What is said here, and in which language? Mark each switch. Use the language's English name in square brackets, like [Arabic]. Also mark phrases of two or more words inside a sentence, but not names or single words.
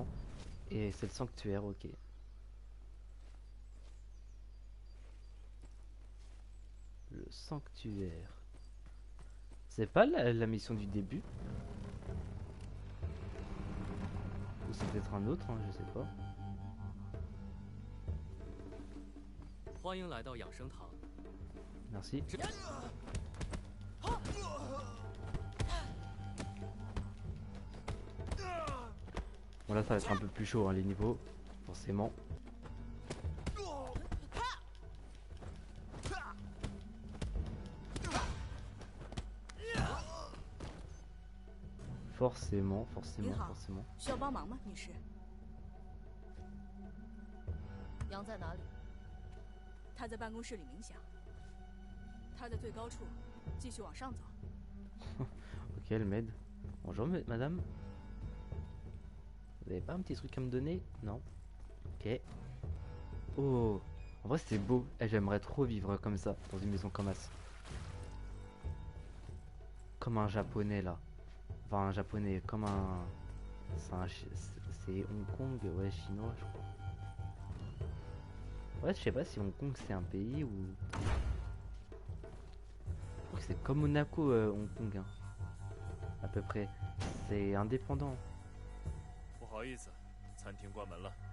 [French] Et c'est le sanctuaire, ok. Le sanctuaire. C'est pas la mission du début? Ou c'est peut-être un autre, hein, je sais pas. [Chinese] 欢迎来到养生堂。 [French] Merci. Bon là ça va être un peu plus chaud hein, les niveaux, forcément. Forcément. [Chinese] 您好，需要帮忙吗，女士？羊在哪里？他在办公室里冥想。他在最高处，继续往上走。 [French] Ok, elle m'aide. Bonjour madame. Vous avez pas un petit truc à me donner? Non. Ok. Oh, en vrai c'est beau. J'aimerais trop vivre comme ça, dans une maison comme ça. Comme un japonais là. Enfin un japonais, comme un... C'est Hong Kong, ouais, chinois je crois. Ouais, je sais pas si Hong Kong c'est un pays ou... Je crois que c'est comme Monaco, Hong Kong, hein. À peu près. C'est indépendant. [Chinese] 不好意思，餐厅关门了。